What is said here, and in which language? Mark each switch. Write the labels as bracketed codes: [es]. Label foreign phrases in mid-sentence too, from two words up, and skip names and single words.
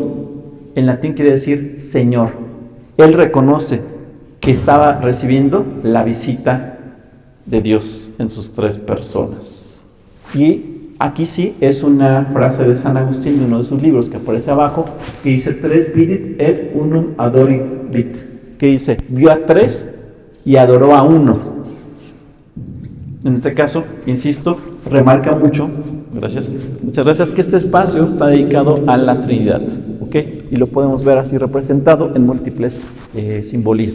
[es] En latín quiere decir Señor. Él reconoce que estaba recibiendo la visita de Dios en sus 3 personas. Y aquí sí es una frase de San Agustín de uno de sus libros que aparece abajo, que dice 3 [la] vidit et unum adorabit, [es] que dice vio a 3 y adoró a 1. En este caso, insisto, remarca mucho, muchas gracias, que este espacio está dedicado a la Trinidad, ¿ok? Y lo podemos ver así representado en múltiples simbolismos.